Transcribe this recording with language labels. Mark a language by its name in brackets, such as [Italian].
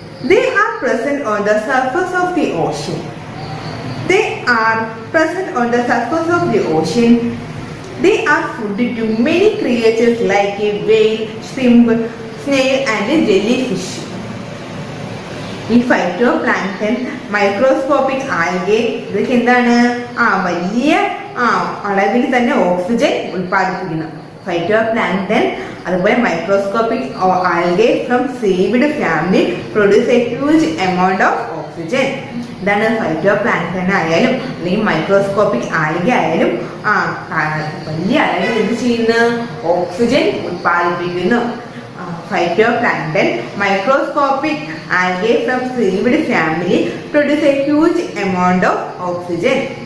[English] They are present on the surface of the ocean. They are present on the surface of the ocean. They are food to many creatures like a whale, shrimp, snail and jellyfish. [Malayalam] ഈ phyto plankton microscopic algae ഇതൊക്കെ എന്താണ് വലിയ അളവിൽ തന്നെ oxygen ഉൽപ്പാദിപ്പിക്കുന്നു. [English] Phytoplankton അതുപോലെ microscopic algae from seaweed family produce a huge amount of oxygen. [Malayalam] ഇതാണ് phyto plankton ആയാലും അല്ലെങ്കിൽ മൈക്രോസ്കോപ്പിക് ആൽഗെ ആയാലും വലിയ അളവിൽ എന്ത് ചെയ്യുന്നു? Oxygen ഉൽപ്പാദിപ്പിക്കുന്നു. [English] Phytoplankton, microscopic algae from seaweed family produce a huge amount of oxygen.